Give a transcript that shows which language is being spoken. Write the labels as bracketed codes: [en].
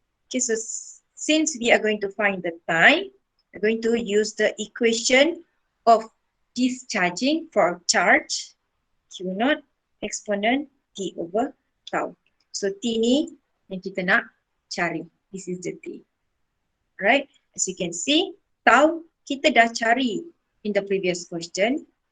[en] Okay, so since we are going to find the time, we're going to use the equation of discharging for charge Q0 exponent T over tau. [ms] So T ni yang kita nak cari. [en] This is the T. Alright, as you can see, [ms] tau kita dah cari [en] in the previous question.